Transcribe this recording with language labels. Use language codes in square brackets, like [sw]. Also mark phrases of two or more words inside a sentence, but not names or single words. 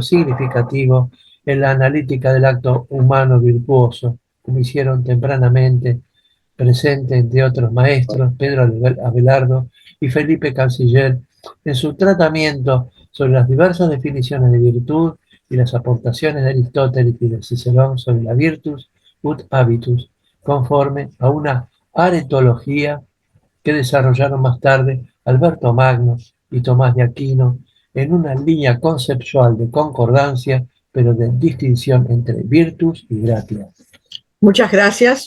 [es] significativo en la analítica del acto humano virtuoso, como hicieron tempranamente presente, entre otros maestros, Pedro Abelardo y Felipe Canciller, en su tratamiento sobre las diversas definiciones de virtud y las aportaciones de Aristóteles y de Cicerón sobre la [la] virtus ut habitus, [es] conforme a una aretología que desarrollaron más tarde Alberto Magno y Tomás de Aquino en una línea conceptual de concordancia, pero de distinción entre virtus y gratia. Muchas gracias.